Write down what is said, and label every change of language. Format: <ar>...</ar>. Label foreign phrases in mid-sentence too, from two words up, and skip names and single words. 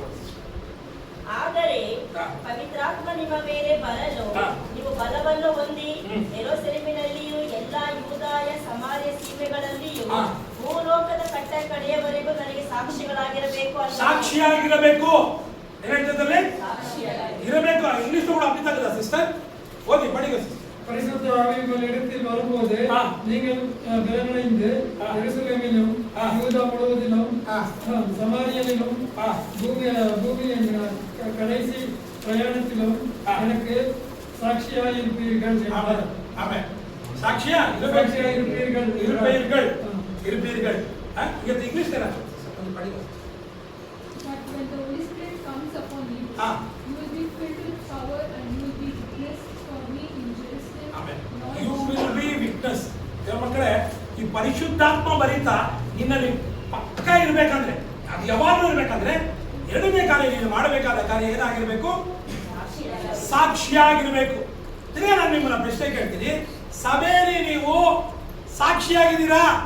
<kn>ಆದರೆ ಪವಿತ್ರಾತ್ಮ ನಿಮ್ಮ ಮೇಲೆ ಬರಲು ನೀವು ಬಲವನ್ನು ಹೊಂದಿ ಯೆರೂಸಲೇಮಿನಲ್ಲಿಯೂ ಎಲ್ಲಾ ಯೂದಾಯ ಸಮಾರ್ಯ ಸೀಮೆಗಳಲ್ಲಿಯೂ ಭೂಲೋಕದ ಕಟ್ಟ ಕಡೆಯವರೆಗೂ ನನಗೆ ಸಾಕ್ಷಿಗಳಾಗಿರಬೇಕು. ಸಾಕ್ಷಿಯಾಗಿರಬೇಕು. ಏನ್ ಹೇಳ್ತಿದ್ದಲ್ಲಿ? ಇರಬೇಕು.</kn> <ta>ಇಂಗ್ಲಿಷ್ கூட அப்படிதான் ಸಿಸ್ಟರ್. ஓதி படிங்க சிஸ்டர். பரிசுத்த ஆவி உங்களிடத்தில் வரும்போது நீங்கள் பலனடைந்து எருசலேமிலும் யூதா முழுவதிலும் சமாரியாவிலும் பூமியின் கடைசி பிரயாணத்திலும் எனக்கு சாட்சியாக இருப்பீர்கள். ஆமென். சாட்சியா இருப்பீர்கள். இங்க இங்கிலீஷ் தான கொஞ்சம் படிங்க.</ta> <en>But when the Holy Spirit comes upon you, you will be filled with power and you will be witness for me in Jerusalem. Amen. You will be witness.</en> <kn>ದೇವರ ಮಕ್ಕಳೇ, ಈ ಪರಿಶುದ್ಧಾತ್ಮ ಬರಿತಾ ನಿನ್ನಲ್ಲಿ ಪಕ್ಕ ಇರಬೇಕಂದ್ರೆ, ಅದು ಯಾವಾಗಲೂ ಇರಬೇಕಂದ್ರೆ, ಎರಡನೇ ಕಾರ್ಯ ನೀನು ಮಾಡಬೇಕಾದ ಕಾರ್ಯ ಏನಾಗಿರ್ಬೇಕು? ಸಾಕ್ಷಿಯಾಗಿರ್ಬೇಕು. ತಿರ್ಗಾ ನಾನು ನಿಮ್ಮನ್ನ ಪ್ರಶ್ನೆ ಕೇಳ್ತೀನಿ, ಸಭೆಯಲ್ಲಿ ನೀವು ಸಾಕ್ಷಿಯಾಗಿದ್ದೀರಾ?</kn>